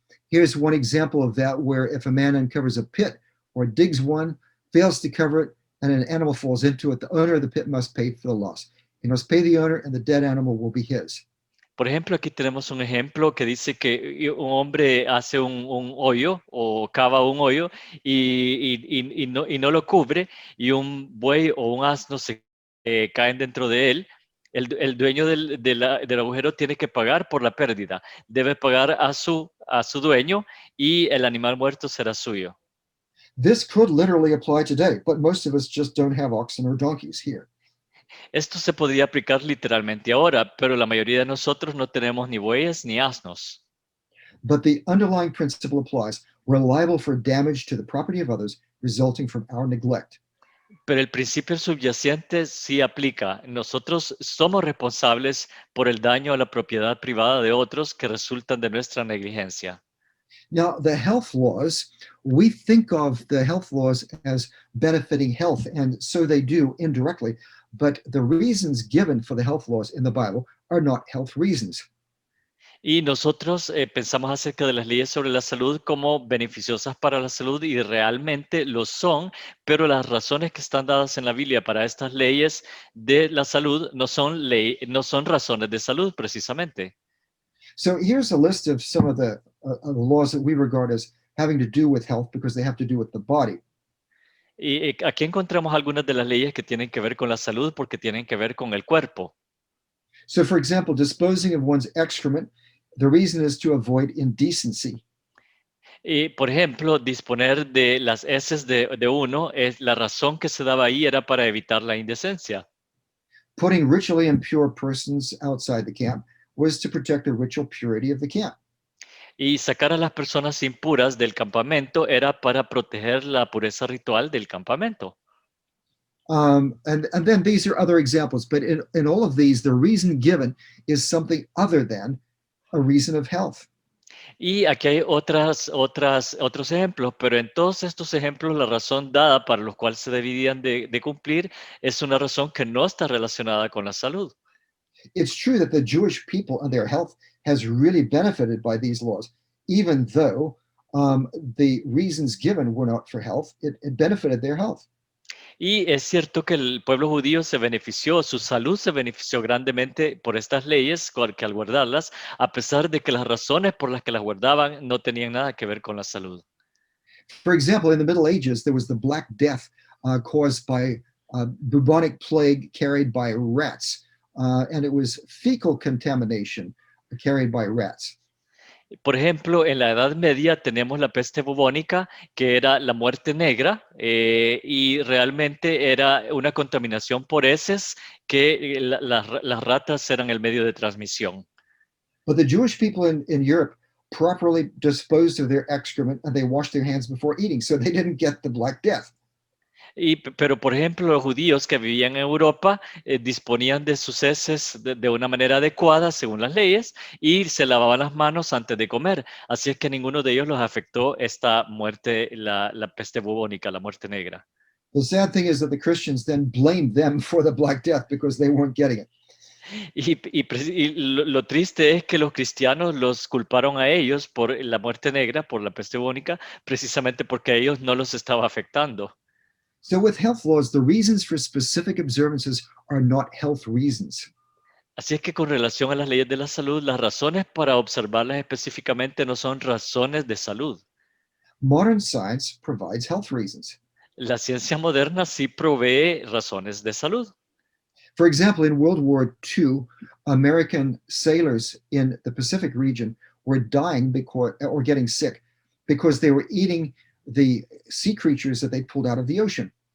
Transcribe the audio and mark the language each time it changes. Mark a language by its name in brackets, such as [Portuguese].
[English] Here's one example of that, where if a man uncovers a pit or digs one, fails to cover it, and an animal falls into it, the owner of the pit must pay for the loss. He must pay the owner, and the dead animal will be his. [Spanish] Por ejemplo, aquí tenemos un ejemplo que dice que un hombre hace un hoyo o cava un hoyo y no lo cubre, y un buey o un asno se caen dentro de él. El dueño del agujero tiene que pagar por la pérdida. Debe pagar a su dueño y el animal muerto será suyo. [English] This could literally apply today, but most of us just don't have oxen or donkeys here. [Spanish] Esto se podría aplicar literalmente ahora, pero la mayoría de nosotros no tenemos ni bueyes ni asnos. [English] But the underlying principle applies. We're liable for damage to the property of others resulting from our neglect. [Spanish] Pero el principio subyacente sí aplica. Nosotros somos responsables por el daño a la propiedad privada de otros que resultan de nuestra negligencia. [English] Now, the health laws, we think of the health laws as benefiting health, and so they do indirectly, but the reasons given for the health laws in the Bible are not health reasons. [Spanish] Y nosotros pensamos acerca de las leyes sobre la salud como beneficiosas para la salud y realmente lo son, pero las razones que están dadas en la Biblia para estas leyes de la salud no son razones de salud precisamente. [English] So here's a list of some of the laws that we regard as having to do with health because they have to do with the body. [Spanish] Y aquí encontramos algunas de las leyes que tienen que ver con la salud porque tienen que ver con el cuerpo. [English] So, for example, disposing of one's excrement, the reason is to avoid indecency. [Spanish] Y, por ejemplo, disponer de las heces de uno, es la razón que se daba ahí era para evitar la indecencia. [English] Putting ritually impure persons outside the camp was to protect the ritual purity of the camp. [Spanish] Y sacar a las personas impuras del campamento era para proteger la pureza ritual del campamento. [English] And then these are other examples, but in all of these, the reason given is something other than a reason of health. [Spanish] Y aquí hay otros ejemplos, pero en todos estos ejemplos la razón dada para los cuales se debían de cumplir es una razón que no está relacionada con la salud. [English] It's true that the Jewish people and their health has really benefited by these laws, even though the reasons given were not for health, it benefited their health. [Spanish] Y es cierto que el pueblo judío se benefició, su salud se benefició grandemente por estas leyes, que al guardarlas, a pesar de que las razones por las que las guardaban no tenían nada que ver con la salud. [English] For example, in the Middle Ages, there was the Black Death caused by bubonic plague carried by rats, and it was fecal contamination carried by rats. [Spanish] Por ejemplo, en la Edad Media tenemos la peste bubónica, que era la muerte negra, y realmente era una contaminación por heces que las ratas eran el medio de transmisión. [English] But the Jewish people in Europe properly disposed of their excrement and they washed their hands before eating, so they didn't get the Black Death. [Spanish] Pero, por ejemplo, los judíos que vivían en Europa disponían de sus heces de una manera adecuada según las leyes y se lavaban las manos antes de comer. Así es que ninguno de ellos los afectó esta muerte, la peste bubónica, la muerte negra. [English] The sad thing is that the Christians then blamed them for the Black Death because they weren't getting it. [Spanish] Y lo triste es que los cristianos los culparon a ellos por la muerte negra, por la peste bubónica, precisamente porque a ellos no los estaba afectando. [English] So with health laws, the reasons for specific observances are not health reasons. [Spanish] Así es que con relación a las leyes de la salud, las razones para observarlas específicamente no son razones de salud. [English] Modern science provides health reasons. [Spanish] La ciencia moderna sí provee razones de salud. [English] For example, in World War II, American sailors in the Pacific region were dying or getting sick because they were eating the sea creatures that they pulled out of the ocean.